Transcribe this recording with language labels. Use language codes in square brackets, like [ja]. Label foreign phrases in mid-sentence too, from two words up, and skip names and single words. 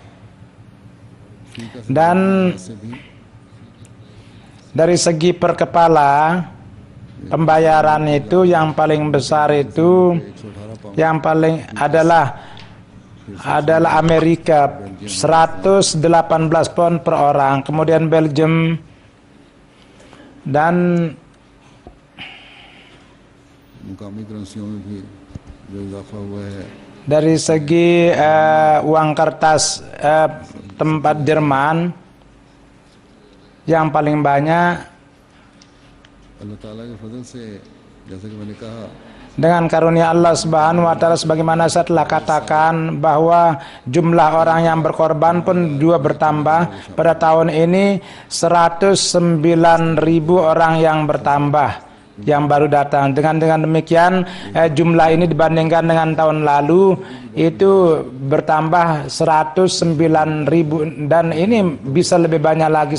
[id] Dan dari segi per kepala pembayaran itu yang paling besar itu yang paling adalah Amerika 118 pound per orang, kemudian Belgium, dan [ur] مقامی کرنسیوں میں بھی جو اضافہ ہوا ہے [id] Dari segi uang kertas tempat Jerman yang paling banyak [ur] اللہ تعالیٰ کے فضل سے جیسا کہ میں نے کہا [id] dengan karunia Allah [ar] سبحانہ وتعالى, [id] sebagaimana saya telah katakan bahwa jumlah orang yang berkorban pun juga bertambah. Pada tahun ini 109.000 orang yang bertambah yang baru datang. Dengan demikian jumlah ini dibandingkan dengan tahun lalu itu bertambah 109.000, dan ini bisa lebih banyak lagi.